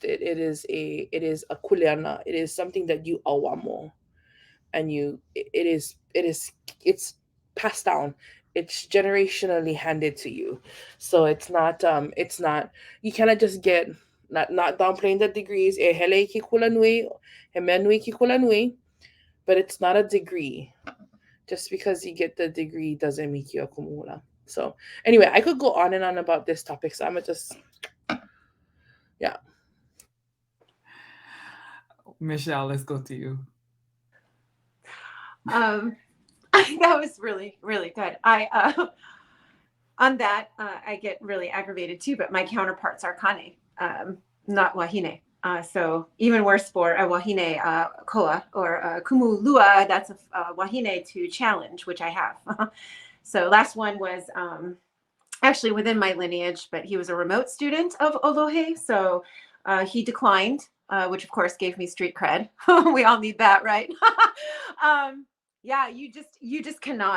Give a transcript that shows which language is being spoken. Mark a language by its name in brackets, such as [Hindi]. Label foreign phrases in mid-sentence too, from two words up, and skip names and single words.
[English] It is a kuleana. It is something that you awamo, and it's passed down. It's generationally handed to you. So it's not you cannot just get, not downplaying the degrees, [Hawaiian] hele ki kula nui, heme nui ki kula nui, [English] but it's not a degree. Just because you get the degree doesn't make you a kumula. So anyway, I could go on and on about this topic, so I'm gonna just, yeah. Michelle, let's go to you. That was really, really good. On that, I get really aggravated too, but my counterparts are kane, not wahine. So even worse for a [Hawaiian] wahine koa [English] or [Hawaiian] kumu lua, [English] that's a wahine to challenge, which I have. So last one was actually within my lineage, but he was a remote student of Olohe. So he declined, which of course gave me street cred. We all need that, right? Yeah, you just cannot.